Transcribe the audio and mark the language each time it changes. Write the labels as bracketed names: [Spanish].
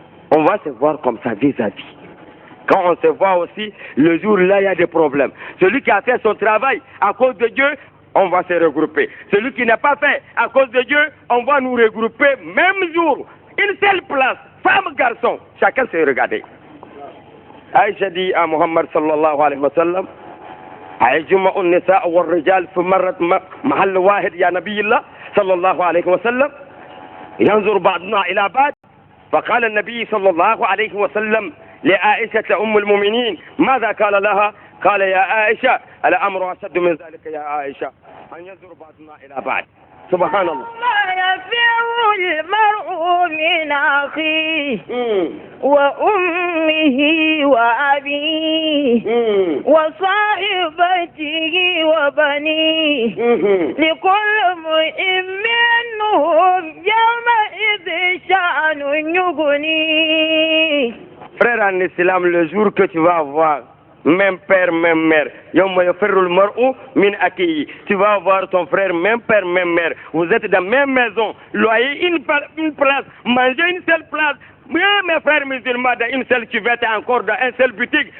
[French] On va se voir comme ça vis-à-vis. Quand on se voit aussi, le jour-là, il y a des problèmes. Celui qui a fait son travail à cause de Dieu, on va se regrouper. Celui qui n'a pas fait à cause de Dieu, on va nous regrouper même jour. Une seule place, femme, garçon, chacun se regarder. Aïcha dit à Muhammad sallallahu alayhi wa sallam, [Arabic] أيجمع النساء والرجال في مرة محل واحد يا نبي الله صلى الله عليه وسلم ينظر بعضنا إلى بعض فقال النبي صلى الله عليه وسلم لعائشة أم المؤمنين ماذا قال لها؟ قال يا عائشة الأمر أشد من ذلك يا عائشة أن ينظر بعضنا إلى بعض. سبحان الله. ما يفر المرء من أخيه وأمه وأبيه وصاحبته وبنيه لكل امرئ منهم يومئذ شأن يغنيه. [French] Frère en islam, le jour que tu vas avoir même père, même mère. Tu vas avoir ton frère, même père, même mère. Vous êtes dans la même maison, loyer une place, manger une seule place. Mes frères musulmans, dans une seule cuvette, encore dans un seul boutique.